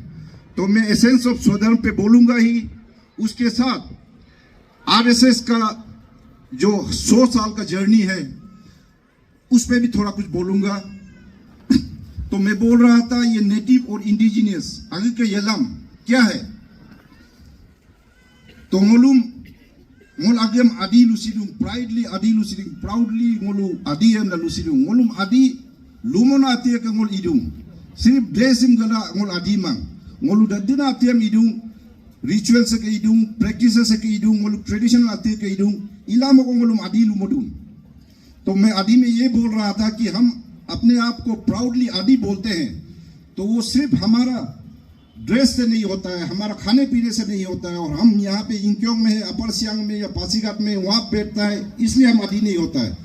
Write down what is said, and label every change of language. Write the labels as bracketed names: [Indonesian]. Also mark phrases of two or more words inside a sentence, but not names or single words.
[Hindi] तो मैं [English] essence of [Hindi] स्वधर्म पे बोलूंगा ही, उसके साथ आरएसएस का जो 100 साल का जर्नी है उस पे भी थोड़ा कुछ बोलूंगा। तो मैं बोल रहा था ये नेटिव और इंडिजिनियस आगे का यलाम क्या है। [Adi] तो ngolum ngol agem adi lusidung proudly adi lusidung proudly ngolu adi em la lusidung ngolum adi lumona ati ka ngol idung sirip blessing gala ngol adi mang ngolu dadina ati em idung rituals ka idung practices ka idung ngolu traditional ati ka idung ilama ko ngolum adi lumodung। [Hindi] तो मैं आदि में ये बोल रहा था कि हम अपने आप को प्राउडली आदि बोलते हैं, तो वो सिर्फ हमारा ड्रेस से नहीं होता है, हमारा खाने पीने से नहीं होता है। और हम यहाँ पे इंक्योंग में, अपर सियांग में या पासीघाट में वहाँ बैठता है इसलिए हम आदि नहीं होता है।